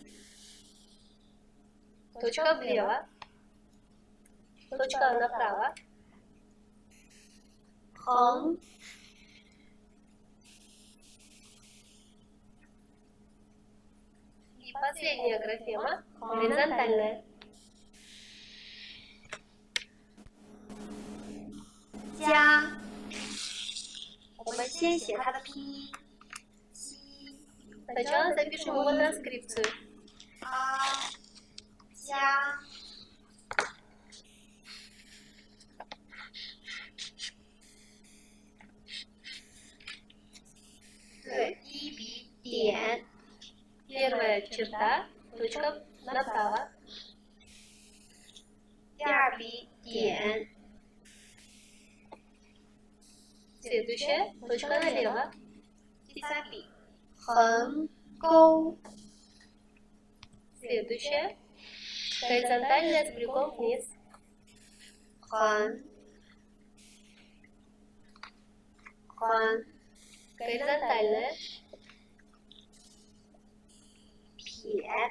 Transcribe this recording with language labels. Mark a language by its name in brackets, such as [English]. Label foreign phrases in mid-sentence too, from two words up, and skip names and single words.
[Russian] Точка влево. Точка направо. [Chinese] 横， [Russian] И последняя графема. Горизонтальная. [Chinese] 加。我们先写它的拼音，鸡 [Russian] Сначала запишем его транскрипцию. [Chinese] 啊加。对，第一笔点， [Russian] Первая черта. Точка направо. [Chinese] 第二笔点， [Russian] Следующая. Точка налево. [Chinese] 第三笔横钩， [Russian] Следующая. Горизонтальная с крюком вниз. [Chinese] 横，横， [Russian] Горизонтальная. [Chinese] 撇，